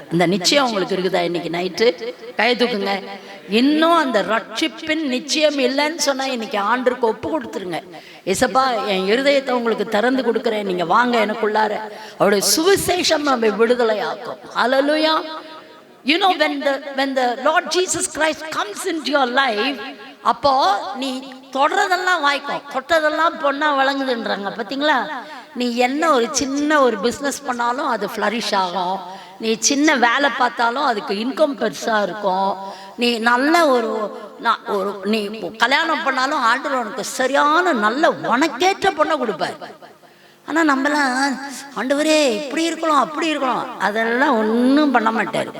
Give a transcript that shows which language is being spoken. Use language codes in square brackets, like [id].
[ta] இந்த நிச்சயம் உங்களுக்கு இருக்குதா? இன்னைக்கு நைட்டு கை தூக்குங்க. இன்னும் அந்த ரட்சிப்பின் நிச்சயம் இல்லைன்னு சொன்னா இன்னைக்கு ஆண்டருக்கு ஒப்பு கொடுத்துருங்க. ஏசப்பா, என் இருதயத்தை உங்களுக்கு திறந்து கொடுக்குறேன், நீங்க வாங்க எனக்குள்ளார. அவருடைய சுவிசேஷம் நம்மை விடுதலை ஆக்கும். ஹல்லேலூயா. [en] You know, when the Lord Jesus Christ comes into your life, [ta] அப்போ நீ தொடறதெல்லாம் வாய்க்கும், தொட்டதெல்லாம் பொண்ணா வழங்குதுன்றாங்க பார்த்தீங்களா? நீ என்ன ஒரு சின்ன ஒரு பிஸ்னஸ் பண்ணாலும் அது ஃப்ளரிஷ் ஆகும். நீ சின்ன வேலை பார்த்தாலும் அதுக்கு இன்கம் பெருசாக இருக்கும். நீ நல்ல ஒரு நீ கல்யாணம் பண்ணாலும் ஆண்டவர் உனக்கு சரியான நல்ல உனக்கேற்ற பொண்ணை கொடுப்பார். ஆனால் நம்மளாம் ஆண்டவரே இப்படி இருக்கணும் அப்படி இருக்கணும், அதெல்லாம் ஒன்றும் பண்ண மாட்டார்.